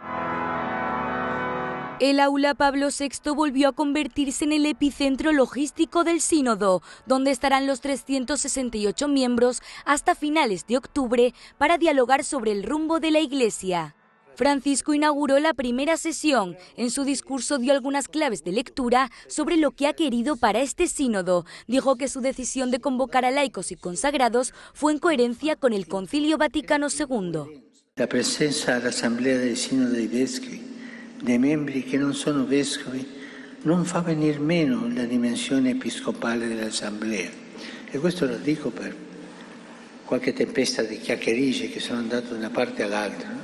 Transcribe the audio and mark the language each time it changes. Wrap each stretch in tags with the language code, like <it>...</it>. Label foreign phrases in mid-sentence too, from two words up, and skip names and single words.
<es>El aula Pablo VI volvió a convertirse en el epicentro logístico del sínodo, donde estarán los 368 miembros hasta finales de octubre para dialogar sobre el rumbo de la Iglesia. Francisco inauguró la primera sesión. En su discurso dio algunas claves de lectura sobre lo que ha querido para este sínodo. Dijo que su decisión de convocar a laicos y consagrados fue en coherencia con el Concilio Vaticano II.</es> <it>La presenza all'Assemblea del Sínodo dei Vescovi, dei membri che non sono vescovi, non fa venir meno la dimensione episcopale dell'Assemblea. E questo lo dico per qualche tempesta di chiacchiericce che sono andato da una parte all'altra, no?</it>